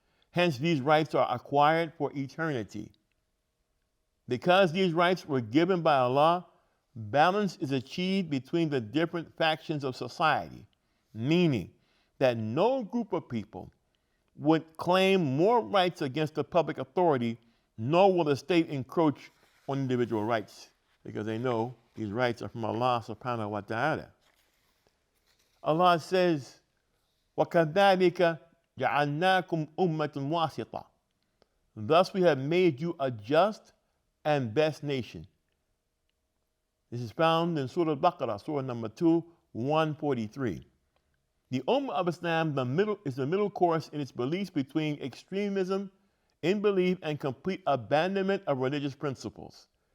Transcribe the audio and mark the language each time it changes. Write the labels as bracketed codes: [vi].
[en] Hence, these rights are acquired for eternity. Because these rights were given by Allah, balance is achieved between the different factions of society, meaning that no group of people would claim more rights against the public authority, nor will the state encroach on individual rights, because they know these rights are from Allah subhanahu wa ta'ala. Allah says, [ar] وَكَذَلِكَ جَعَلْنَاكُمْ أُمَّةً وَاسِطًا. [en] Thus we have made you a just and best nation. This is found in Surah Al-Baqarah, Surah number 2, 143. The Ummah of Islam is the middle course in its beliefs between extremism in belief and complete abandonment of religious principles.